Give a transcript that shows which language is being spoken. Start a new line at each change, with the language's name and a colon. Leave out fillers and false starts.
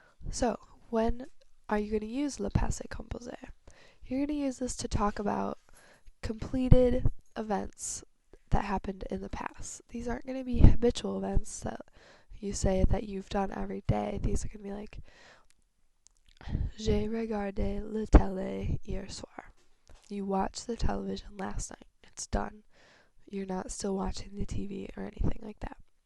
English: So, when are you going to use le passé composé? You're going to use this to talk about completed events that happened in the past. These aren't going to be habitual events that you say that you've done every day. These are going to be like,
French: j'ai regardé la télé hier soir.
English: You watched the television last night. It's done. You're not still watching the TV or anything like that.